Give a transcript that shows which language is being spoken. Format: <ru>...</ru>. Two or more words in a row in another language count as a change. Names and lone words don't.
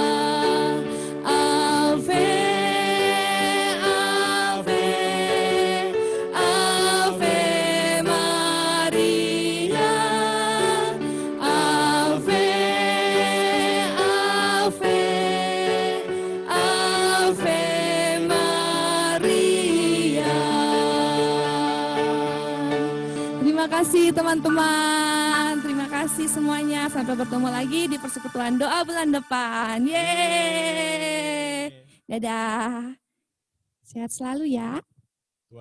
<la>Ave, Ave, Ave Maria. Ave, Ave, Ave Maria.</la> <id>Terima kasih teman-teman, terima kasih semuanya. Sampai bertemu lagi di persekutuan doa bulan depan. Yeay. Dadah. Sehat selalu ya. Tuhan</id>